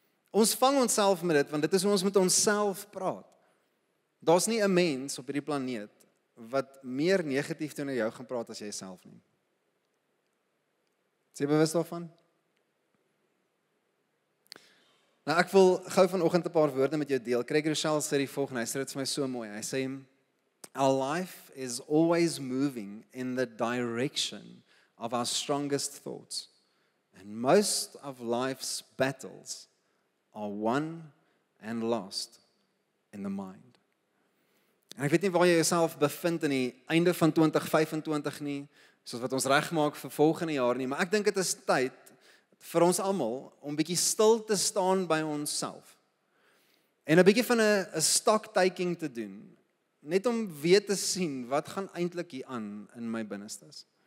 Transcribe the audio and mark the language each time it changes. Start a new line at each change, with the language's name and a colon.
Afrikaans: Ons vang onsself met dit, want dit is hoe ons met onsself praat. Daar's nie 'n mens op hierdie planeet wat meer negatief teenoor jou gaan praat as jy self nie. Is jy bewus daarvan? Nou ek wil gou vanoggend 'n paar woorde met jou deel. Craig Rochelle sê die volgende, hy sê dit vir my so mooi. Hy sê,
English: our life is always moving in the direction of our strongest thoughts. And most of life's battles are won and lost in the mind.
Afrikaans: En ek weet nie waar jy jouself bevind in die einde van 2025 nie, soos wat ons regmaak vir volgende jaar nie, maar ek dink dit is tyd vir ons almal om bietjie stil te staan by onsself. En 'n bietjie van 'n stock taking te doen, net om weer te sien wat gaan eintlik hier aan in my binnestes.